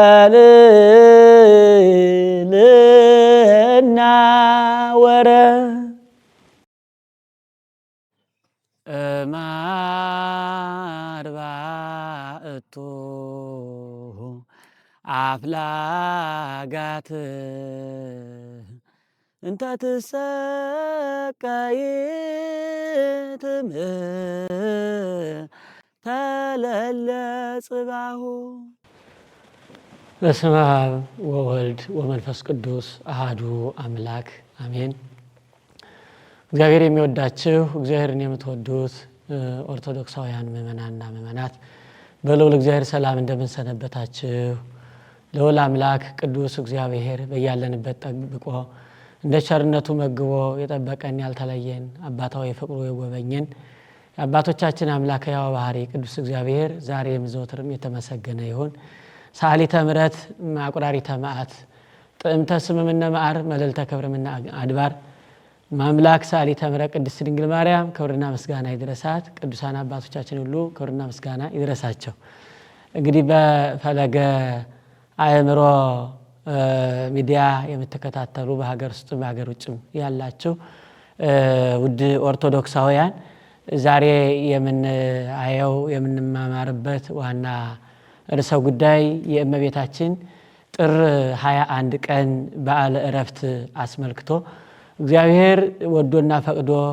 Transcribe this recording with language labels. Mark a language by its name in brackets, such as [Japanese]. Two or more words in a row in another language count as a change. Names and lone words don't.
[Geez] ልዕልና ማርባእቱ አፍላጋት እንተ ትሰቀይ [Amharic] ተለለ ጽባሁ። [Geez] በስመ አብ ወወልድ ወመንፈስ ቅዱስ አሐዱ አምላክ አሜን። [Amharic] እግዚአብሔር የሚወዳችሁ እግዚአብሔርን የምትወዱት ኦርቶዶክሳውያን ምእመናንና ምእመናት በልዑል እግዚአብሔር ሰላም እንደምንሰነበታችሁ ልዑል አምላክ ቅዱስ እግዚአብሔር በያለንበት ጠብቆ እንደ ቸርነቱ መግቦ የጠበቀን ያልተለየን አባታዊ ፍቅሩ የጎበኘን አባቶቻችን አምላክ ያው ባህሪ ቅዱስ እግዚአብሔር ዛሬም ዘወትርም የተመሰገነ ይሁን። [Geez] ሰዓሊተ ምሕረት ማቁራሪተ መዓት ጥዕምተ ስምምነ መዓር መልዕልተ ክብርምና አድባር ማምላክ ሰዓሊተ ምሕረት [Amharic] ቅድስት ድንግል ማርያም ክብርና ምስጋና ይድረሳት። ቅዱሳን አባቶቻችን ሁሉ ክብርና ምስጋና ይድረሳቸው። እንግዲህ በፈለገ አእምሮ ሚዲያ የምትከታተሉ በሀገር ውስጥ በሀገር ውጭም ያላችሁ ውድ ኦርቶዶክሳውያን ዛሬ የምናየው የምንማማርበት ዋና ርዕሰ ጉዳይ የእመቤታችን ጥር 21 ቀን በዓለ ዕረፍት አስመልክቶ እግዚአብሔር ወዶና ፈቅዶ